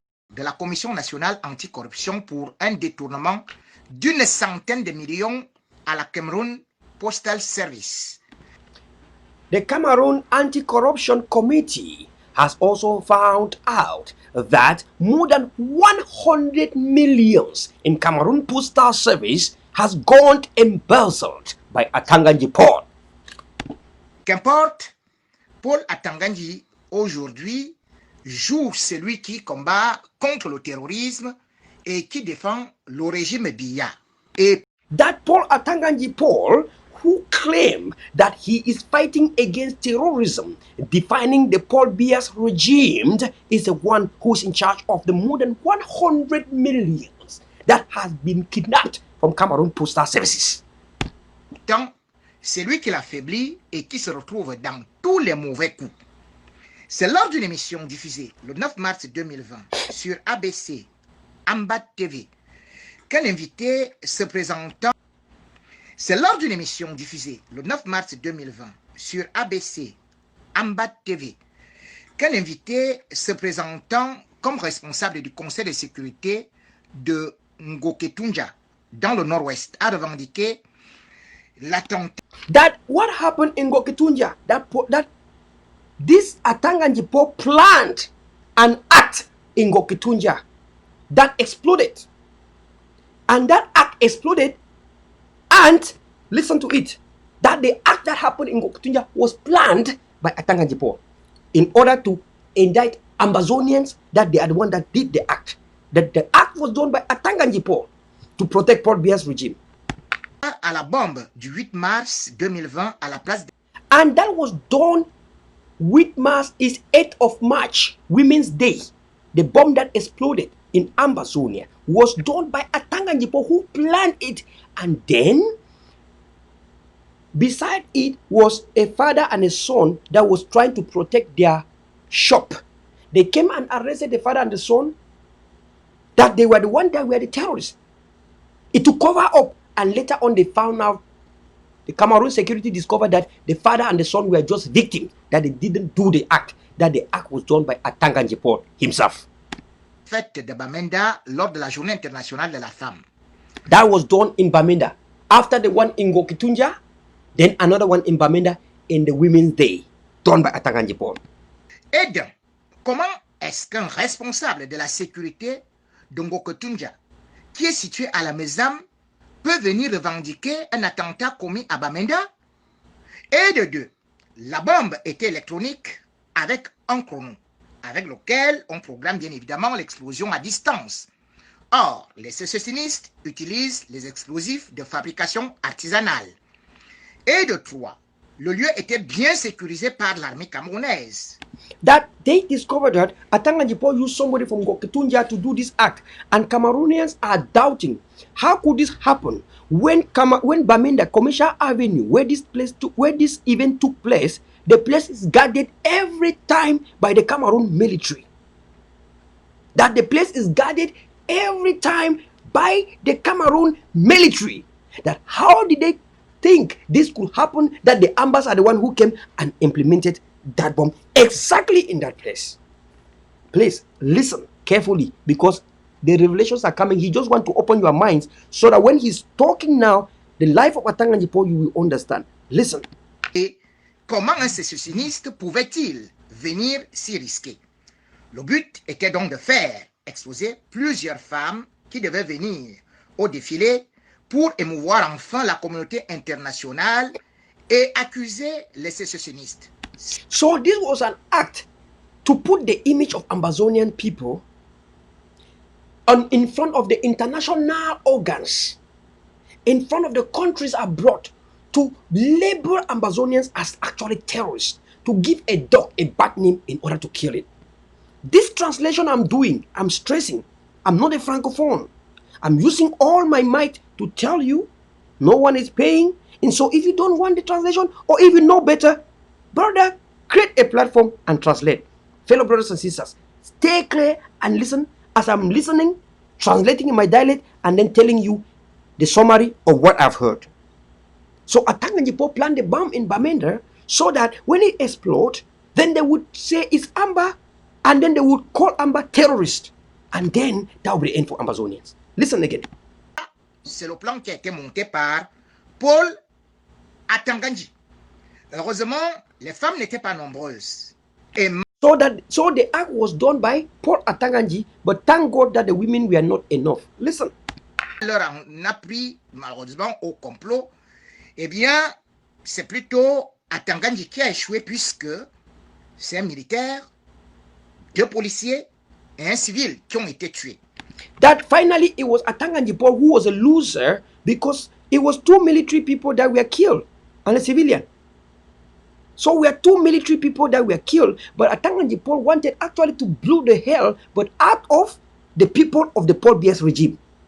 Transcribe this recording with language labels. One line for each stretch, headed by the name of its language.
French: De la Commission nationale anticorruption pour un détournement d'une centaine de millions à la Cameroon Postal Service.
English: The Cameroon Anti-Corruption Committee has also found out that more than 100 millions in Cameroon Postal Service has gone embezzled by Atanganji Paul.
French: Qu'importe, Paul Atanganji aujourd'hui joue celui qui combat contre le terrorisme et qui défend le régime Biya. Et
English: that Paul Atanganji Paul, who claimed that he is fighting against terrorism, defining the Paul Biya's regime, is the one who's in charge of the more than 100 millions that has been kidnapped from Cameroon Postal Services.
French: Tant, c'est lui qui l'affaiblit et qui se retrouve dans tous les mauvais coups. C'est lors d'une émission diffusée le 9 mars 2020 sur ABC, Ambat TV, qu'un invité se présentant. C'est lors d'une émission diffusée le 9 mars 2020 sur ABC, Ambat TV, qu'un invité se présentant comme responsable du Conseil de sécurité de Ngoketunja dans le nord-ouest a revendiqué l'attentat.
English: That what happened in Ngoketunja, that this Atanganji Paul planned an act in Ngoketunja that exploded. And that act exploded, and listen to it, that the act that happened in Ngoketunja was planned by Atanganji Paul in order to indict Ambazonians that they are the one that did the act. That the act was done by Atanganji Paul to protect Paul Biya's regime.
French: À la bombe du 8 mars 2020 à la place.
English: And that was done. 8 Mars is 8th of March, Women's Day. The bomb that exploded in Ambazonia was done by Atanganji Paul, who planned it. And then, beside it was a father and a son that was trying to protect their shop. They came and arrested the father and the son, that they were the one that were the terrorists. It to cover up, and later on they found out, the Cameroon security discovered that the father and the son were just victims, that they didn't do the act, that the act was done by Atanganji Paul himself.
French: Fête de Bamenda lors de la Journée internationale de la femme.
English: That was done in Bamenda. After the one in Ngoketunja, then another one in Bamenda in the Women's Day, done by Atanganji Paul.
French: Et donc, comment est-ce qu'un responsable de la sécurité de Ngoketunja, qui est situé à la Mesam, peut venir revendiquer un attentat commis à Bamenda? Et de deux, la bombe était électronique avec un chrono, avec lequel on programme bien évidemment l'explosion à distance. Or, les sécessionnistes utilisent les explosifs de fabrication artisanale. Et de trois, le lieu était bien sécurisé par l'armée camerounaise.
English: That they discovered that Atanganji Paul used somebody from Ngoketunja to do this act, and Cameroonians are doubting how could this happen when Bamenda Commercial Avenue, where this event took place, the place is guarded every time by the Cameroon military. That the place is guarded every time by the Cameroon military. That how did they think this could happen, that the Ambas are the one who came and implemented that bomb exactly in that place? Please listen carefully, because the revelations are coming. He just wants to open your minds so that when he's talking now, the life of Atanganji Paul, you will understand. Listen.
French: Et comment un sécessionniste pouvait-il venir s'y risquer? Le but était donc de faire exposé plusieurs femmes qui devaient venir au défilé pour émouvoir enfin la communauté internationale et accuser les sécessionnistes.
English: So this was an act to put the image of Amazonian people in front of the international organs, in front of the countries abroad, to label Amazonians as actually terrorists, to give a dog a bad name in order to kill it. This translation I'm doing, I'm stressing, I'm not a francophone. I'm using all my might to tell you no one is paying. And so if you don't want the translation, or if you know better, brother, create a platform and translate. Fellow brothers and sisters, stay clear and listen as I'm listening, translating in my dialect, and then telling you the summary of what I've heard. So Atanganjipo planted the bomb in Bamenda so that when it explodes, then they would say it's Amba, and then they would call Amba terrorist. And then that will be the end for Amazonians. Listen again.
French: C'est le plan qui a été monté par Paul Atanganji. Heureusement, les femmes n'étaient pas nombreuses. Et
English: So the act was done by Paul Atanganji, but thank God that the women were not enough. Listen.
French: leur en a pris malheureusement au complot, eh bien, c'est plutôt Atanganji qui a échoué puisque c'est un militaire, 2 policiers et un civil qui ont été tués.
English: That finally it was Atanganji Paul who was a loser because it was 2 military people that were killed and a civilian. So we are 2 military people that were killed, but Atanganji Paul wanted actually to blow the hell, but out of the people of the Paul Biya's regime.